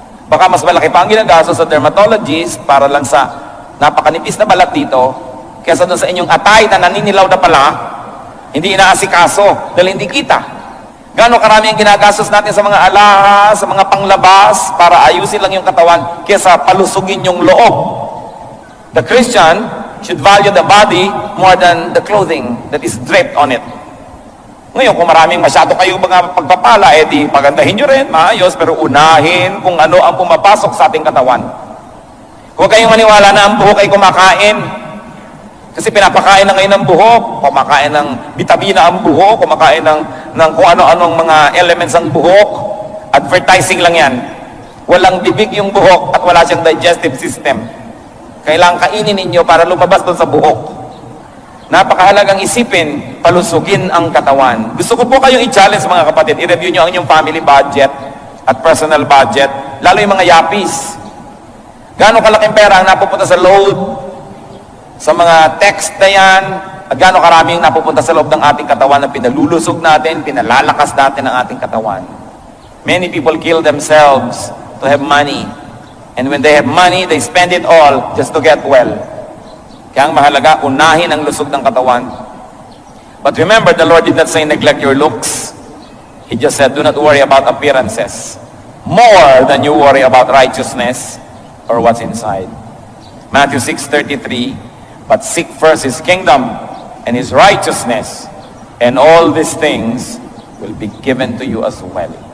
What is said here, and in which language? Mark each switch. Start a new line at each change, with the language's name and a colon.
Filipino: Baka mas malaki pa ang ginagastos sa dermatologist para lang sa napakanipis na balat dito kaysa doon sa inyong atay na naninilaw na pala, hindi inaasikaso dahil hindi kita. Gaano karami ang ginagastos natin sa mga alahas, sa mga panglabas para ayusin lang yung katawan kaysa palusugin yung loob.
English: The Christian should value the body more than the clothing that is draped on it.
Filipino: Ngayon, kung maraming masyado kayo mga pagpapala, di pagandahin nyo rin, maayos, pero unahin kung ano ang pumapasok sa ating katawan. Huwag kayong maniwala na ang buhok ay kumakain. Kasi pinapakain na ngayon ng buhok, kumakain ng bitamina ang buhok, kumakain ng kung ano-anong mga elements ang buhok. Advertising lang yan. Walang bibig yung buhok at wala siyang digestive system. Kailangan kainin ninyo para lumabas doon sa buhok. Napakahalagang isipin, palusugin ang katawan. Gusto ko po kayong i-challenge mga kapatid, i-review nyo ang inyong family budget at personal budget, lalo yung mga yapis. Gaano kalaking pera ang napupunta sa load, sa mga text na yan, at gaano karaming napupunta sa loob ng ating katawan na pinalulusog natin, pinalalakas natin ang ating katawan.
English: Many people kill themselves to have money. And when they have money, they spend it all just to get well.
Filipino: Kaya ang mahalaga, unahin ang lusog ng katawan.
English: But remember, the Lord did not say neglect your looks. He just said, do not worry about appearances. More than you worry about righteousness or what's inside. Matthew 6:33, but seek first His kingdom and His righteousness, and all these things will be given to you as well.